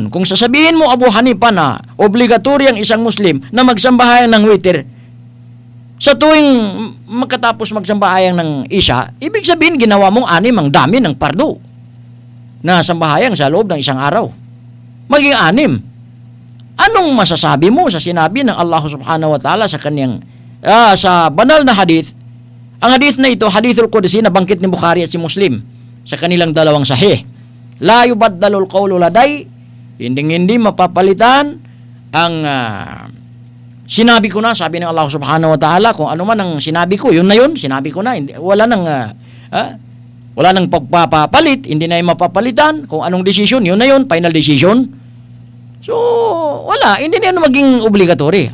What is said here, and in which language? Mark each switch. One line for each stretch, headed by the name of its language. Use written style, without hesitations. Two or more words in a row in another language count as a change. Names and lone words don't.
Filipino: Kung sasabihin mo, Abu Hanifa, na obligatory ang isang Muslim na magsambahayang ng witr sa tuwing makatapos magsambahayang ng isya, ibig sabihin, ginawa mong 6 ang dami ng pardo na sambahayang sa loob ng isang araw. Maging 6. Anong masasabi mo sa sinabi ng Allah
Arabic: سبحانه وتعالى
Filipino: sa kanyang sa banal na hadith? Ang hadith na ito,
Arabic: الحديث القدسي,
Filipino: na bangkit ni Bukhari at si Muslim sa kanilang dalawang sahih.
Arabic: لا يبدل القول لدي,
Filipino: hindi mapapalitan ang sinabi ko na, sabi ng Allah
Arabic: سبحانه وتعالى.
Filipino: Kung ano man ang sinabi ko, yun na yun, sinabi ko na. Wala nang pagpapalit, hindi na yung mapapalitan. Kung anong decision, yun na yun,
English: final decision.
Filipino: So, wala, hindi na yun maging obligatory.